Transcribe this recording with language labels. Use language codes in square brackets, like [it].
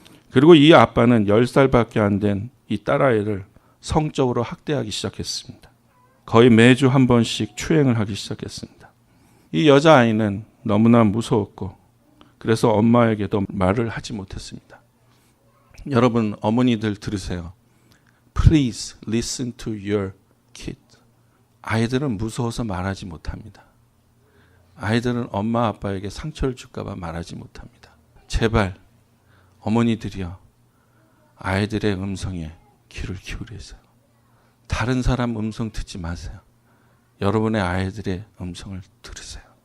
[ko] 그리고 이 아빠는 10살밖에 안 된 이 딸아이를 성적으로 학대하기 시작했습니다. 거의 매주 한 번씩 추행을 하기 시작했습니다. 이 여자아이는 너무나 무서웠고 그래서 엄마에게도 말을 하지 못했습니다. 여러분, 어머니들 들으세요. [en] Please listen to your kid. [ko] 아이들은 무서워서 말하지 못합니다. 아이들은 엄마 아빠에게 상처를 줄까 봐 말하지 못합니다. 제발 어머니들이요, 아이들의 음성에 귀를 기울이세요. 다른 사람 음성 듣지 마세요. 여러분의 아이들의 음성을 들으세요.